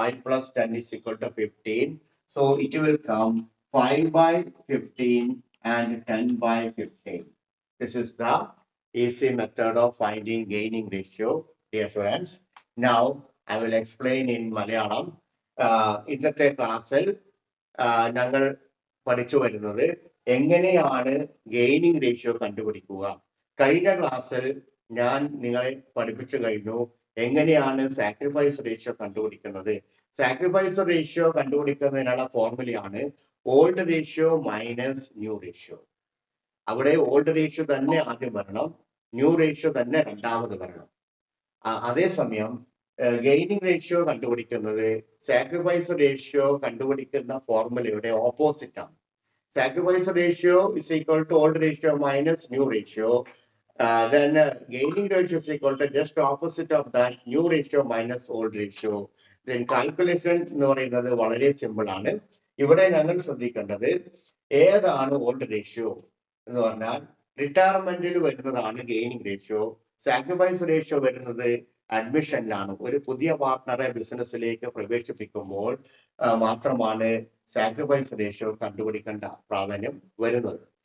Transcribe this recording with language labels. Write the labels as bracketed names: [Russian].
[English] 5 plus 10 is equal to 15. So it will come 5 by 15 and 10 by 15. This is the easy method of finding gaining ratio, dear students. Now, I will explain in Malayalam. [Malayalam] ഇന്നത്തെ ക്ലാസ്സിൽ ഞങ്ങൾ പഠിച്ചു വരുന്നത് എങ്ങനെയാണ് gaining ratio കണ്ടുപിടിക്കുക. കഴിഞ്ഞ ക്ലാസ്സിൽ ഞാൻ നിങ്ങളെ പഠിപ്പിച്ചു കഴിഞ്ഞു എങ്ങനെയാണ് സാക്രിഫൈസ് റേഷ്യോ കണ്ടുപിടിക്കുന്നത്. Sacrifice ratio കണ്ടുപിടിക്കുന്നതിനുള്ള ഫോർമുലയാണ് old ratio minus new ratio. അവിടെ ഓൾഡ് റേഷ്യോ തന്നെ ആദ്യം വരണം, ന്യൂ റേഷ്യോ തന്നെ രണ്ടാമത് വരണം. അതേസമയം ഗെയിനിങ് റേഷ്യോ കണ്ടുപിടിക്കുന്നത് സാക്രിഫൈസ് റേഷ്യോ കണ്ടുപിടിക്കുന്ന ഫോർമുലയുടെ ഓപ്പോസിറ്റ് ആണ്. [English] Sacrifice ratio is equal to old ratio minus new ratio. Then gaining ratio is equal to just opposite of that, new ratio minus old ratio. [Malayalam] Then calculation എന്ന് പറയുന്നത് വളരെ simple ആണ്. ഇവിടെ ഞങ്ങൾ ശ്രദ്ധിക്കേണ്ടത് ഏതാണ് ഓൾഡ് റേഷ്യോ എന്ന് പറഞ്ഞാൽ റിട്ടയർമെന്റിൽ വരുന്നതാണ് ഗെയിനിങ് റേഷ്യോ. സാക്രിഫൈസ് റേഷ്യോ വരുന്നത് അഡ്മിഷനിലാണ്. ഒരു പുതിയ പാർട്ണറെ ബിസിനസ്സിലേക്ക് പ്രവേശിപ്പിക്കുമ്പോൾ മാത്രമാണ് സാക്രിഫൈസ് റേഷ്യോ കണ്ടുപിടിക്കേണ്ട പ്രാധാന്യം വരുന്നത്.